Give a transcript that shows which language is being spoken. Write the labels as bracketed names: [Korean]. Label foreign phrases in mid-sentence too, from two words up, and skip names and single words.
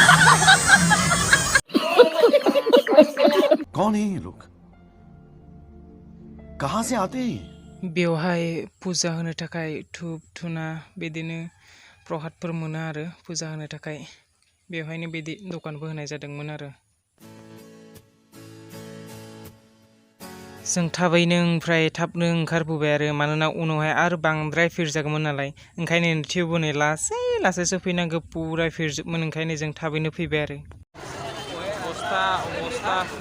[Hindi] कौन है ये लोग कहाँ से आते हैं [Bodo] बेवहाय फुजा होनो थाखाय धुप धुना बिदिनो प्रहादफोर मोनो आरो फुजा होनो थाखाय बेवहायनो बिदि दखानबो होनाय जादोंमोन आरो जों थाबैनो ओमफ्राय थाबनो ओंखारबोबाय आरो मानोना उनावहाय आरो बांद्राय भिर जागौमोन नालाय ओंखायनो थेवबो नै लासै लासैसो फैनांगौ पुरा भिरजोबमोन ओंखायनो जों थाबैनो फैबाय आरो अबस्था